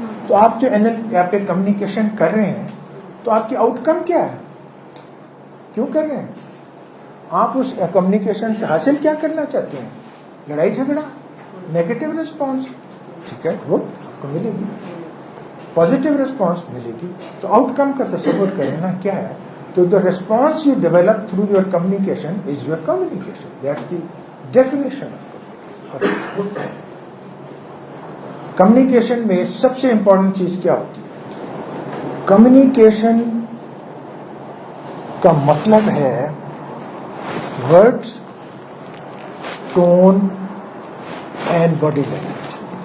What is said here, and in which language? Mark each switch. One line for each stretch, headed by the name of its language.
Urdu: تو آپ جو آپ ایک کمیونیکیشن کر رہے ہیں، تو آپ کی آؤٹ کم کیا ہے؟ کیوں کر رہے ہیں؟ آپ اس کمیونیکیشن سے حاصل کیا کرنا چاہتے ہیں؟ لڑائی جھگڑا، نیگیٹو ریسپانس، ٹھیک ہے، وہ آپ کو ملے گی. پازیٹیو ریسپانس ملے گی. تو آؤٹ کم کا تصور کریں نا کیا ہے.
English: تو the response you develop through your communication is your communication. That's the definition of communication.
Urdu: Communication میں سب سے امپورٹنٹ چیز کیا ہوتی ہے؟ کمیونیکیشن کا مطلب ہے words, tone and body language.